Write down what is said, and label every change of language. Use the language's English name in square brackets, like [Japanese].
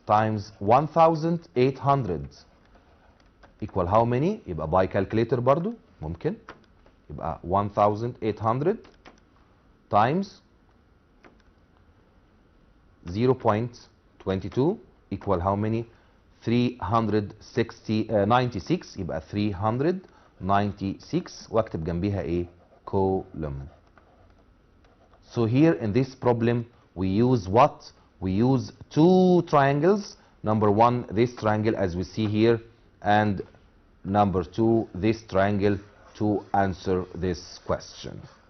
[English] Times 1800 equal how many? [Arabic] يبقى [English] by calculator [Arabic] برضو ممكن يبقى [English] 1800 times 0.22 equal how many? [Arabic] 396 يبقى 396 واكتب جنبيها ايه؟ [English] column. So here in this problem we use what? We use two triangles. Number one, this triangle as we see here, and number two, this triangle to answer this question.